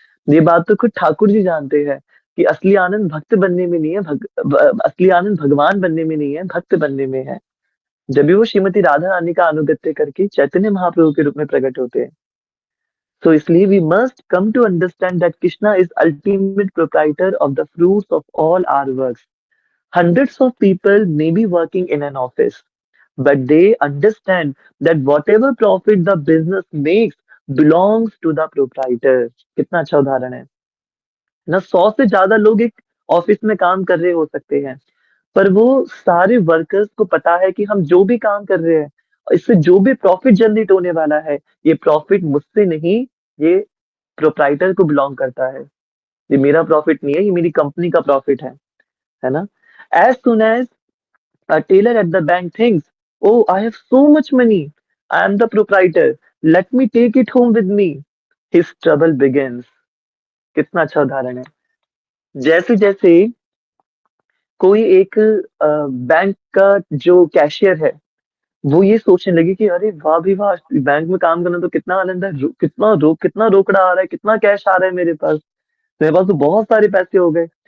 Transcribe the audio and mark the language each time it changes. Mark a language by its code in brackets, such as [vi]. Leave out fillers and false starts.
[hi] ये बात तो खुद ठाकुर जी जानते हैं कि असली आनंद भक्त बनने में नहीं है, असली आनंद भगवान बनने में नहीं है, भक्त बनने में है। जब भी वो श्रीमती राधा रानी का अनुगत्य करके चैतन्य महाप्रभु के रूप में प्रकट होते हैं। तो इसलिए [en] We must come to understand that Krishna is ultimate proprietor of the fruits of all our works. Hundreds of people may be working in an office, but they understand that whatever profit the business makes belongs to the proprietor. [hi] कितना अच्छा उदाहरण है ना। 100 से ज्यादा लोग एक office में काम कर रहे हो सकते हैं, पर वो सारे वर्कर्स को पता है कि हम जो भी काम कर रहे हैं इससे जो भी प्रॉफिट जनरेट होने वाला है, ये प्रॉफिट मुझसे नहीं, ये प्रोप्राइटर को बिलोंग करता है। ये मेरा प्रॉफिट नहीं है, ये मेरी कंपनी का प्रॉफिट है ना? [en] As soon as a tailor at the bank thinks, oh, I have so much money. I am the proprietor. Let me take it home with me. His trouble begins. [hi] कितना अच्छा उदाहरण है। जैसे जैसे कोई एक बैंक का जो कैशियर है, वो ये सोचने लगे कि अरे वाह भी वाह, बैंक में काम करना तो कितना आनंद है, कितना रोकड़ा आ रहा है, कितना कैश आ रहा है मेरे पास तो बहुत सारे पैसे हो गए।